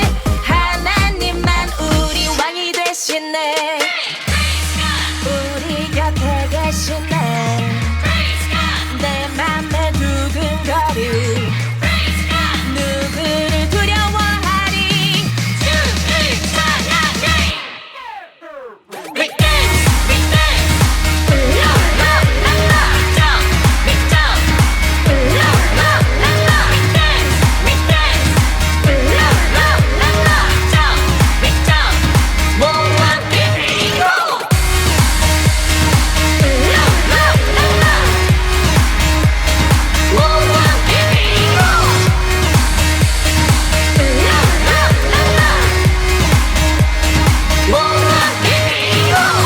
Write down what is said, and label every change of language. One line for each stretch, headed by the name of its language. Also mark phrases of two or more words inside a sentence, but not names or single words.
Korean: 하나님만 우리 왕이 되시네. 우리 곁에 계시네. 내 맘에 두근거리. 누구를 두려워하리. 주를 찬양해.
English: We dance, we dance. La la la la. Jump, we jump. La la la la. We dance, we dance. La la la la. Jump, we jump.
Korean: 모아 뛰고. La la la la. 모아 뛰고. La la la la. 모아 뛰고.